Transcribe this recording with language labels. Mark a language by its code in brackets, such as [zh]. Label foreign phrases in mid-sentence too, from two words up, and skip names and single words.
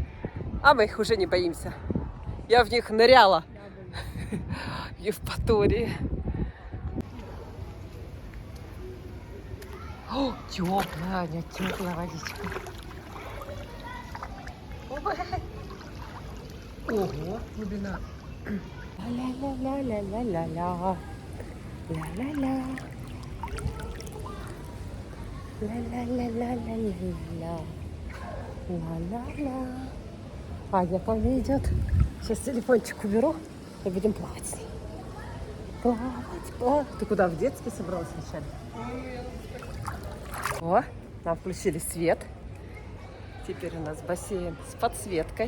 [ru] А мы их уже не боимся. Я в них ныряла. В Евпатории. О, теплая, Аня, теплая водичка. Ого, глубина. Ля-ля-ля-ля-ля-ля-ля. Ля-ля-ля. Ля-ля-ля-ля-ля-ля-ля. Ла-ла-ла. Аня ко мне идет. Сейчас телефончик уберу и будем плавать с ней. Плавать. Ты куда, в детский собралась вначале? О, нам включили свет. Теперь у нас бассейн с подсветкой.